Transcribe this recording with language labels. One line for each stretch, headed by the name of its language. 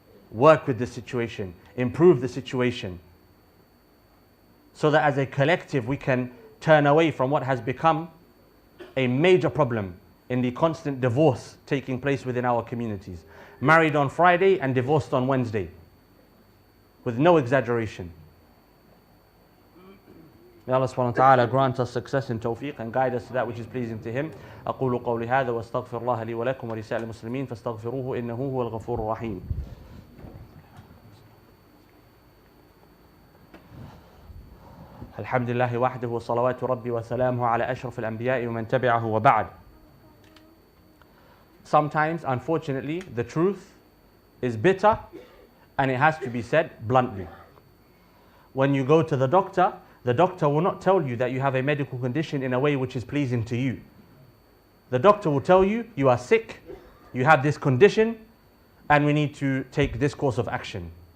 English: Work with the situation. Improve the situation. So that as a collective we can turn away from what has become a major problem in the constant divorce taking place within our communities. Married on Friday and divorced on Wednesday. With no exaggeration. May Allah subhanahu wa ta'ala grant us success and tawfiq and guide us to that which is pleasing to Him.
Arabic: أقول قولي هذا واستغفر الله لي ولكم ولسائر المسلمين فاستغفروه إنه هو الغفور الرحيم. الحمد لله وحده وصلوات ربي وسلامه على أشرف الأنبياء ومن تبعه وبعد.
English: Sometimes, unfortunately, the truth is bitter and it has to be said bluntly. When you go to the doctor will not tell you that you have a medical condition in a way which is pleasing to you. The doctor will tell you, you are sick, you have this condition, and we need to take this course of action.